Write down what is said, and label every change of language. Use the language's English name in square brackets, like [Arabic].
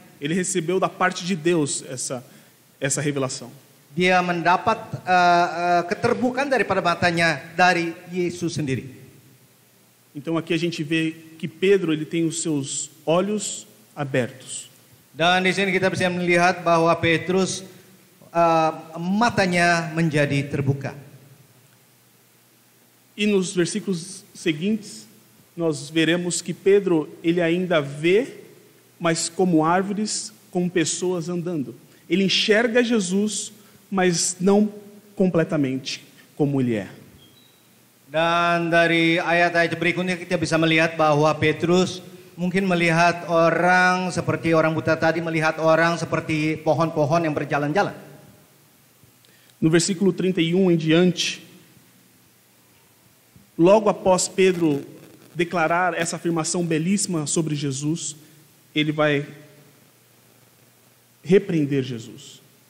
[Portuguese] Ele recebeu da parte de Deus essa revelação. [Indonesian] Dia mendapat keterbukaan daripada matanya dari Yesus sendiri. [Portuguese] Então aqui a gente vê que Pedro ele tem os seus olhos abertos. [Indonesian] Dan di sini kita bisa melihat bahwa Petrus matanya menjadi terbuka. [Portuguese] E nos versículos seguintes, nós veremos que Pedro, ele ainda vê, mas como árvores, como pessoas andando. Ele enxerga Jesus, mas não completamente como ele é. [Indonesian] Dan dari ayat-ayat berikutnya kita bisa melihat bahwa Petrus mungkin melihat orang seperti orang buta tadi, melihat orang seperti pohon-pohon yang berjalan-jalan. [Portuguese] No versículo 31 em diante, logo após Pedro declarar essa afirmação belíssima sobre Jesus, ele vai repreender Jesus.